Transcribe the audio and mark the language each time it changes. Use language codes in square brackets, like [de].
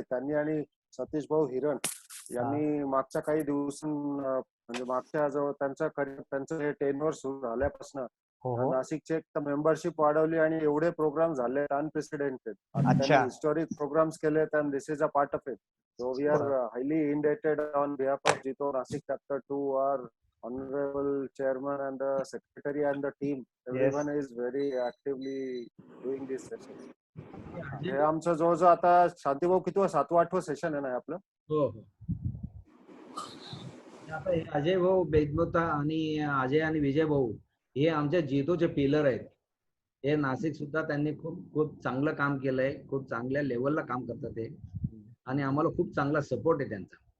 [mr] त्यांनी आणि सतीश भाऊ हिरण यांनी मागच्या काही म्हणजे मागच्या जवळ त्यांचं हे टेनवर सुरू झाल्यापासून नाशिकचे मेंबरशिप वाढवली आणि एवढे प्रोग्राम झाले अनप्रेसिडेंटेड. हिस्टोरिक प्रोग्राम्स केले. [en] This is a part of it. So we are highly indebted on behalf of JITO Nashik chapter 2 are honorable chairman and the secretary and the team. Everyone is very actively doing this session. [mr] हे आमचं जवळजवळ आता शांती भाऊ किती 7वा-8वा session आहे ना आपलं? हो हो. आता हे अजय भाऊ वेदमुथा आणि अजय आणि विजय भाऊ हे आमच्या जितोचे पिलर आहेत. हे नाशिक सुद्धा त्यांनी खूप चांगलं काम केलंय. खूप चांगल्या लेवलला काम करतात ते, आणि आम्हाला खूप चांगला सपोर्ट आहे त्यांचा.